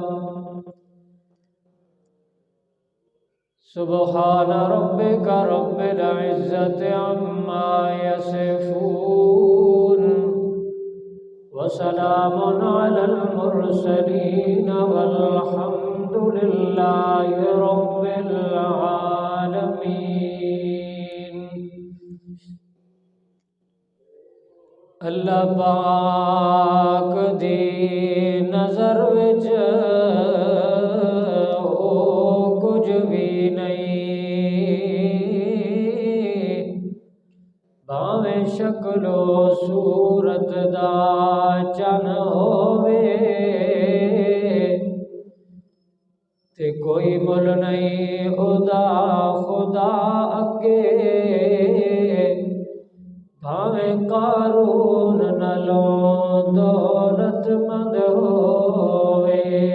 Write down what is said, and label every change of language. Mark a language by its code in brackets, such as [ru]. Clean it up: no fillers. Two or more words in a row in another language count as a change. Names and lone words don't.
[ar] سبحان ربك رب العزة عما يصفون وسلام على المرسلين والحمد لله رب العالمين [pa] اللہ پاک دی نظر وچ کچھ بھی نہیں بھاویں شکل و صورت دا چن ہووے تے کوئی مل نہیں خدا اگے بھاویں قارون نالوں دولت مند ہووے